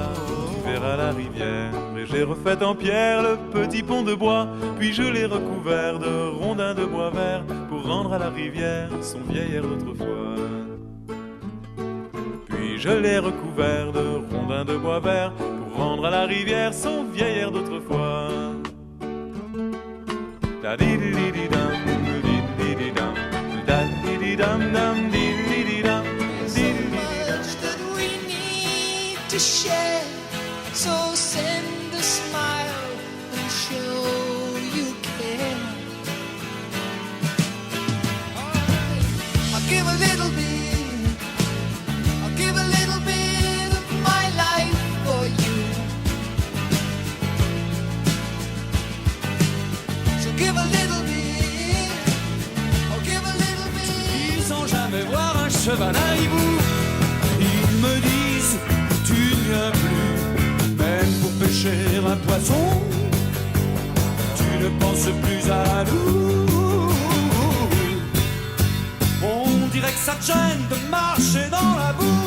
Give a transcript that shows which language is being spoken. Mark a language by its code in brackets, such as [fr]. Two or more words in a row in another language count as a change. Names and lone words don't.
[fr] À la rivière, et j'ai refait en pierre le petit pont de bois, puis je l'ai recouvert de rondins de bois vert pour rendre à la rivière son vieil air d'autrefois. Puis je l'ai recouvert de rondins de bois vert pour rendre à la rivière son vieil air d'autrefois. Da di di di di dam, di di di dam, da di di dam dam, di di di dam, di di di dam. [en] So send a smile and show you care. I'll give a little bit of my life for you. So give a little bit, oh give a little bit. [fr] Sans jamais voir un cheval à hibou, ils me disent tu ne viens plus. Même pour pêcher un poisson, tu ne penses plus à nous. On dirait que ça te gêne de marcher dans la boue.